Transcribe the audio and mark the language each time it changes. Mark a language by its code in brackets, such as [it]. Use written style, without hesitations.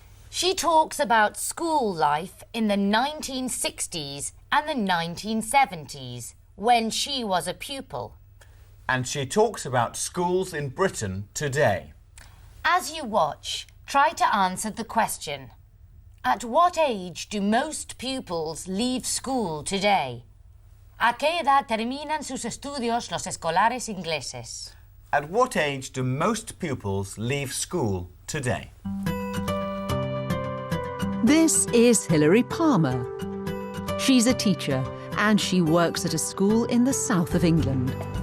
[en] She talks about school life in the 1960s and the 1970s, when she was a pupil. And she talks about schools in Britain today. As you watch, try to answer the question. At what age do most pupils leave school today? [es] ¿A qué edad terminan sus estudios los escolares ingleses? [en] At what age do most pupils leave school today? This is Hilary Palmer. She's a teacher and she works at a school in the south of England.